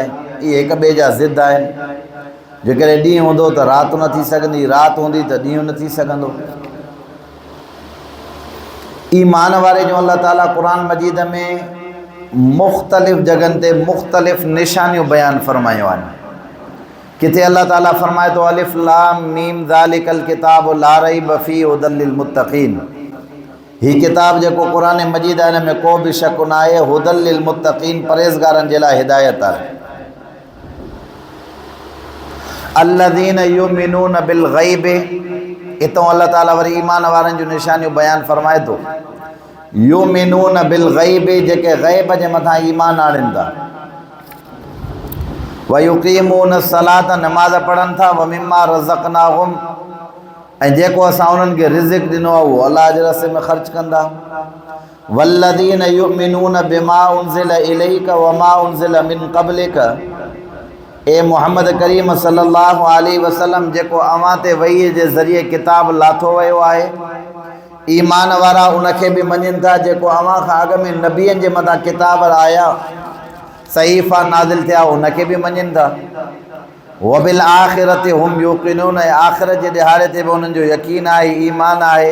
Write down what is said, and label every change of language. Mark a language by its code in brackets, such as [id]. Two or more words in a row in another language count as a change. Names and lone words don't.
[sd] इहे हिक ॿिए जा ज़िद आहिनि। जेकॾहिं ॾींहुं हूंदो त राति न थी सघंदी, राति हूंदी त ॾींहुं न थी सघंदो। ईमान वारे जो अल्लाह ताला क़ुरान मजीद में मुख़्तलिफ़ जॻहनि ते मुख़्तलिफ़ निशानियूं बयानु फ़रमायूं आहिनि। किथे अल्लाह ताला फ़रमाए थो [ar] الم ذلك الكتاب لا ريب فيه هدى للمتقين. [sd] हीउ किताब जेको क़ुरान मजीद आहे हिन में को बि शक न आहे, [ar] هدى للمتقين [sd] परहेज़गारनि जे लाइ हिदायत आहे। [ar] الذين يؤمنون بالغيب, [sd] हितां अल्लाह ताला वरी ईमान वारनि जूं निशानियूं बयानु फ़रमाए थो। [ar] يؤمنون بالغيب, [sd] जेके ग़ैब जे मथां ईमान आणनि था। [ar] ويقيمون الصلاة, [sd] नमाज़ पढ़नि था। [ar] ومما رزقناهم, [sd] ऐं जेको असां उन्हनि खे रिज़िक़ ॾिनो आहे उहो अलाह जे रस्ते में ख़र्च कंदा। [ar] والذين يؤمنون بما أنزل إليك وما أنزل من قبلك, [sd] ए मोहम्मद करीम [ar] صلى الله عليه وسلم [sd] जेको अव्हां ते वही जे ज़रिए किताब लाथो वियो आहे, ईमान वारा उनखे बि मञनि था जेको अव्हां खां अॻु में नबियनि जे मथां किताब आया, सहीफ़ा नाज़िल थिया, उनखे बि मञनि था। [ar] وبالآخرة هم يوقنون, [sd] ऐं आख़िरत जे ॾिहाड़े ते बि उन्हनि जो यकीन आहे, ईमान आहे।